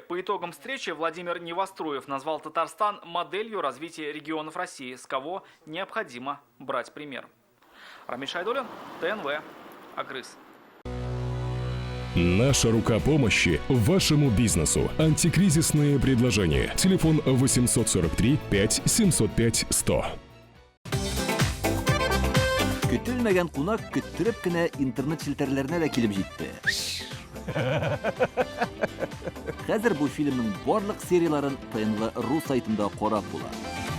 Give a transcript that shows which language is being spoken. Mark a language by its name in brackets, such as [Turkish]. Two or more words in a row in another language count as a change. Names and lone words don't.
[Russian] По итогам встречи Владимир Невоструев назвал Татарстан моделью развития регионов России, с кого необходимо брать пример. Рамиль Шайдуллин, ТНВ, Агрыз. Наша рука помощи вашему бизнесу. Антикризисные предложения. Телефон 843 5 705 100. [Tatar] Көтелмәгән кунак көттүреп кенә интернет челтәрләренә дә килеп җитте. Хәзер бу фильмның барлык серияларын ТНВ.ру сайтында карап була.